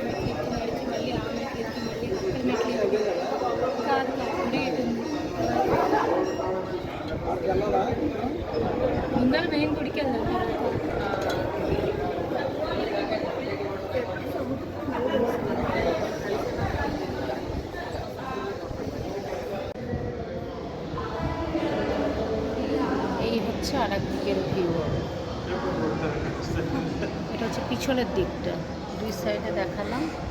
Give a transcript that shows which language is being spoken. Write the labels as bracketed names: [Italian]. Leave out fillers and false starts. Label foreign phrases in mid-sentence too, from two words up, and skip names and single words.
[Telugu] మెట్లు ఎక్కి నడిచి మళ్ళీ ఆ మెట్లు ఎక్కి మళ్ళీ అక్కడ మెట్లు ఎక్కి కాదు కాకుండా ఇటు ముందర మెయిన్ గుడికి వెళ్దాం. [Bangla] এই হচ্ছে আর একদিকের ভিউ, এটা হচ্ছে পিছনের দিকটা, দুই সাইডে দেখালাম।